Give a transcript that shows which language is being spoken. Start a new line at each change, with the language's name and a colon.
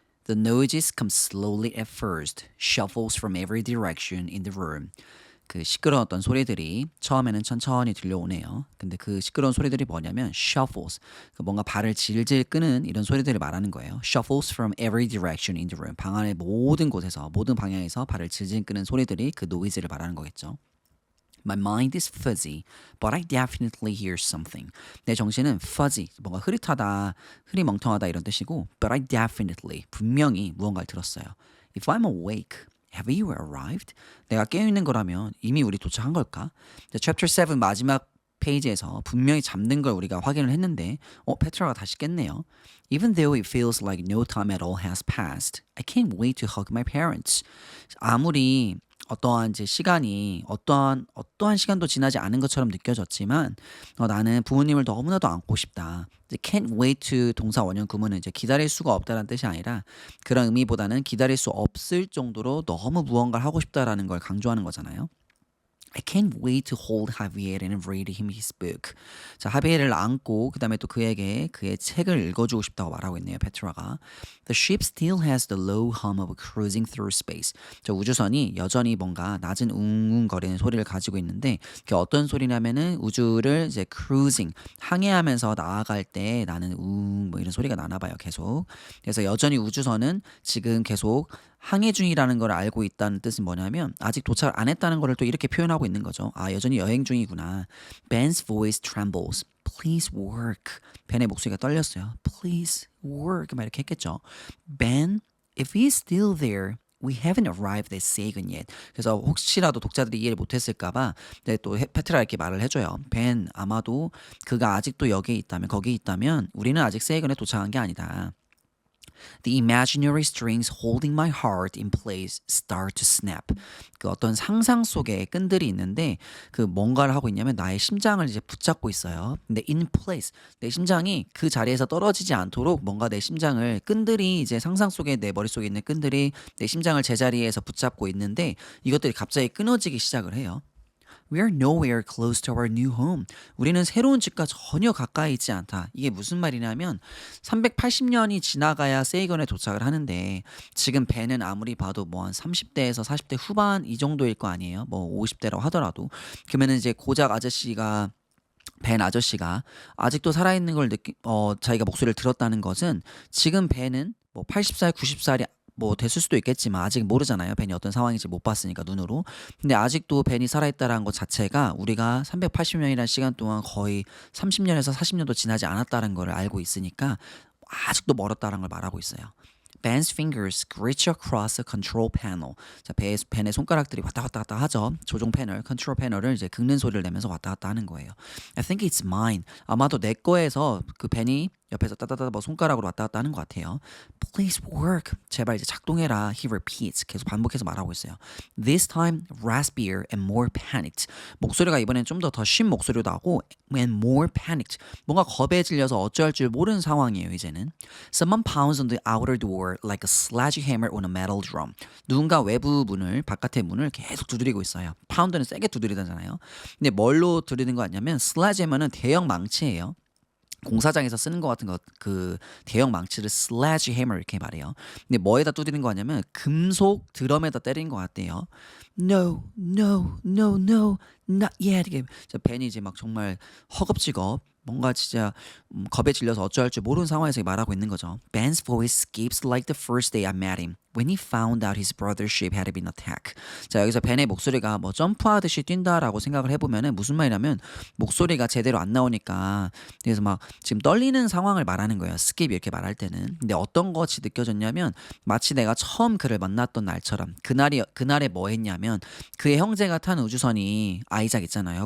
English: The noises come slowly at first, shuffles from every direction in the room.
Korean: 그 시끄러웠던 소리들이 처음에는 천천히 들려오네요. 근데 그 시끄러운 소리들이 뭐냐면 shuffles, 뭔가 발을 질질 끄는 이런 소리들을 말하는 거예요.
English: Shuffles from every direction in the room.
Korean: 방 안의 모든 곳에서, 모든 방향에서 발을 질질 끄는 소리들이 그 noise를 말하는 거겠죠.
English: My mind is fuzzy, but I definitely hear something.
Korean: 내 정신은 fuzzy, 뭔가 흐릿하다, 흐리멍텅하다 이런 뜻이고,
English: but I definitely,
Korean: 분명히 무언가를 들었어요.
English: If I'm awake, have you arrived?
Korean: 내가 깨어있는 거라면 이미 우리 도착한 걸까? Chapter 7 마지막 페이지에서 분명히 잠든 걸 우리가 확인을 했는데 페트라가 다시 깼네요.
English: Even though it feels like no time at all has passed, I can't wait to hug my parents.
Korean: 아무리 어떠한 이제 시간이 어떠한 시간도 지나지 않은 것처럼 느껴졌지만 나는 부모님을 너무나도 안고 싶다. 이제 can't wait to 동사 원형 구문은 이제 기다릴 수가 없다는 뜻이 아니라 그런 의미보다는 기다릴 수 없을 정도로 너무 무언가를 하고 싶다라는 걸 강조하는 거잖아요.
English: I can't wait to hold Javier and read him his book.
Korean: 자, 하비에르를 안고 그다음에 또 그에게 그의 책을 읽어주고 싶다고 말하고 있네요. 페트라가.
English: The ship still has the low hum of cruising through space.
Korean: 자, 우주선이 여전히 뭔가 낮은 웅웅거리는 소리를 가지고 있는데 그게 어떤 소리냐면은 우주를 이제 cruising 항해하면서 나아갈 때 나는 뭐 이런 소리가 나나 봐요. 계속. 그래서 여전히 우주선은 지금 계속 항해 중이라는 걸 알고 있다는 뜻은 뭐냐면 아직 도착을 안 했다는 걸 또 이렇게 표현하고 있는 거죠. 아, 여전히 여행 중이구나.
English: Ben's voice trembles. Please work.
Korean: 벤의 목소리가 떨렸어요.
English: Please work.
Korean: 막 이렇게 했겠죠.
English: Ben, if he's still there, we haven't arrived at Sagan yet.
Korean: 그래서 혹시라도 독자들이 이해를 못했을까봐 또 페트라 이렇게 말을 해줘요. 벤, 아마도 그가 아직도 여기에 있다면, 거기에 있다면 우리는 아직 세이건에 도착한 게 아니다.
English: The imaginary strings holding my heart in place start to snap.
Korean: 그 어떤 상상 속에 끈들이 있는데 그 뭔가를 하고 있냐면 나의 심장을 이제 붙잡고 있어요. 근데 in place, 내 심장이 그 자리에서 떨어지지 않도록 뭔가 내 심장을 끈들이 이제 상상 속에 내 머릿속에 있는 끈들이 내 심장을 제자리에서 붙잡고 있는데 이것들이 갑자기 끊어지기 시작을 해요.
English: We are nowhere close to our new home.
Korean: 우리는 새로운 집과 전혀 가까이 있지 않다. 이게 무슨 말이냐면 380년이 지나가야 세이건에 도착을 하는데 지금 벤은 아무리 봐도 뭐 한 30대에서 40대 후반 이 정도일 거 아니에요. 뭐 50대라고 하더라도. 그러면은 이제 고작 아저씨가 벤 아저씨가 아직도 살아있는 걸 자기가 목소리를 들었다는 것은 지금 벤은 뭐 80살, 90살이 뭐 됐을 수도 있겠지만 아직 모르잖아요. 벤이 어떤 상황인지 못 봤으니까 눈으로. 근데 아직도 벤이 살아있다라는 것 자체가 우리가 380년이라는 시간 동안 거의 30년에서 40년도 지나지 않았다는 걸 알고 있으니까 아직도 멀었다는 걸 말하고 있어요.
English: Ben's fingers scratch across the control panel.
Korean: 자, 벤의 손가락들이 왔다 갔다 하죠. 조종 패널, 컨트롤 패널을 이제 긁는 소리를 내면서 왔다 갔다 하는 거예요.
English: I think it's mine.
Korean: 아마도 내 거에서 그 벤이 옆에서 따다다다 뭐 손가락으로 왔다 갔다 하는 것 같아요.
English: Please work.
Korean: 제발 이제 작동해라.
English: He repeats.
Korean: 계속 반복해서 말하고 있어요.
English: This time raspier and more panicked.
Korean: 목소리가 이번엔 좀 더 쉰 목소리로 나오고
English: and more panicked.
Korean: 뭔가 겁에 질려서 어찌할 줄 모르는 상황이에요. 이제는.
English: Someone pounds on the outer door like a sledgehammer on a metal drum.
Korean: 누군가 외부 문을 바깥의 문을 계속 두드리고 있어요. 파운드는 세게 두드리잖아요. 근데 뭘로 두드리는 거 같냐면 sledgehammer는 대형 망치예요. 공사장에서 쓰는 것 같은 그 대형 망치를 sledgehammer 이렇게 말해요. 근데 뭐에다 두드리는 거 같냐면 금속 드럼에다 때리는 것 같대요.
English: No, no, no, no, not yet.
Korean: 이게 벤이 이제 막 정말 허겁지겁 뭔가 진짜 겁에 질려서 어찌할 줄 모르는 상황에서 말하고 있는 거죠.
English: Ben's voice skips like the first day I met him when he found out his brother's ship had been attacked.
Korean: 자, 여기서 벤의 목소리가 뭐 점프하듯이 뛴다라고 생각을 해보면은 무슨 말이냐면 목소리가 제대로 안 나오니까 그래서 막 지금 떨리는 상황을 말하는 거예요. skip 이렇게 말할 때는. 근데 어떤 것이 느껴졌냐면 마치 내가 처음 그를 만났던 날처럼 그날에 뭐 했냐면 그의 형제가 탄 우주선이 아이작 있잖아요.